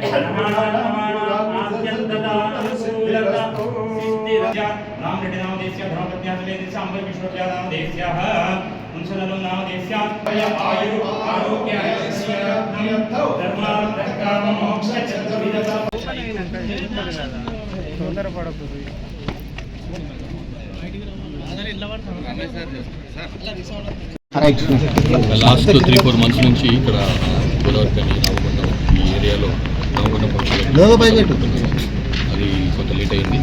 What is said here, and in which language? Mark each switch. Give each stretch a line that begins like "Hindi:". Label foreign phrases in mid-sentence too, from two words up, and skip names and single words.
Sanskrit: ग्रहाणां आद्यं तदा अनुकूलता सिद्धिरस्तु रामरेड्डी नामदेस्य धर्मपत्न्यासमेतस्य अंबर विष्णुप्रिया नामदेस्याः मुंसलनं नामदेस्याः आयु आरोग्य धर्मार्थ काम मोक्ष चतुर्विधता
English: last 3-4 months
Telugu: నుంచి ఇక్కడ గోదావరి కానీ రామగుండం ఈ ఏరియాలో రామగుండం అది కొంత లేట్ అయింది.